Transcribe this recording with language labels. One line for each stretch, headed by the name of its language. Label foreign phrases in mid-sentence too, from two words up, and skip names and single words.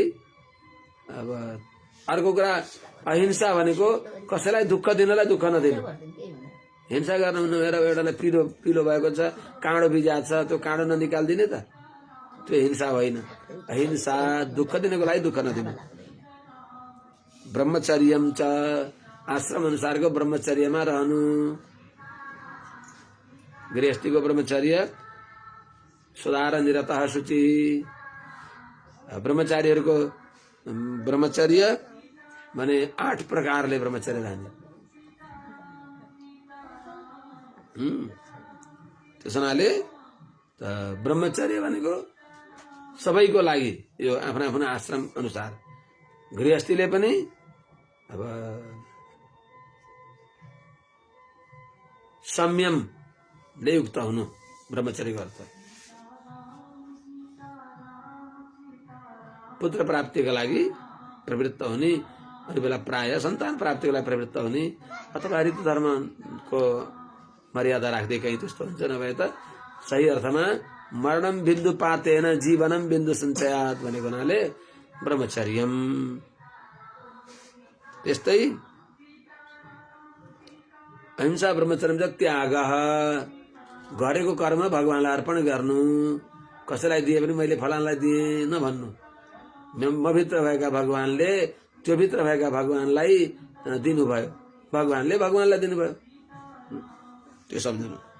Nepali: अब अर्को कुरा, अहिंसा भनेको कसैलाई दुःख दिनलाई दुःख नदिनु। हिंसा गर्नु एउटालाई पिलो भएको छ, काँडो बिजाएको छ, त्यो काँडो ननिकालिदिने त, त्यो हिंसा होइन। अहिंसा दुःख दिनको लागि दुःख नदिनु।
Sanskrit: ब्रह्मचर्यम च,
Nepali: आश्रम अनुसारको ब्रह्मचर्यमा रहनु। गृहस्थीको ब्रह्मचर्य
Sanskrit: सुधार निरतः शुचि।
Nepali: ब्रह्मचारीहरूको ब्रह्मचर्य भने 8 प्रकारले ब्रह्मचर्य रहने। त्यस हुनाले ब्रह्मचर्य भनेको सबैको लागि यो आफ्नो आफ्नो आश्रम अनुसार गृहस्थीले पनि अब संयमले युक्त हुनु ब्रह्मचर्यको अर्थ। पुत्र प्राप्तिका लागि प्रवृत्त हुने, अरू बेला प्राय सन्तान प्राप्तिको लागि प्रवृत्त हुने, अथवा ऋतु धर्मको मर्यादा राख्दै कहीँ त्यस्तो हुन्छ, नभए त सही अर्थमा
Sanskrit: मरणम बिन्दु पातेन जीवनम बिन्दु सञ्चयात
Nepali: भनेको हुनाले ब्रह्मचर्यम। त्यस्तै अहिंसा ब्रह्मचर्य त्याग, गरेको कर्म भगवानलाई अर्पण गर्नु, कसैलाई दिए पनि मैले फलानलाई दिएँ नभन्नु, म भित्र भएका भगवानले त्यो भित्र भएका भगवानलाई दिनुभयो, भगवानले भगवानलाई दिनुभयो, त्यो सम्झनु।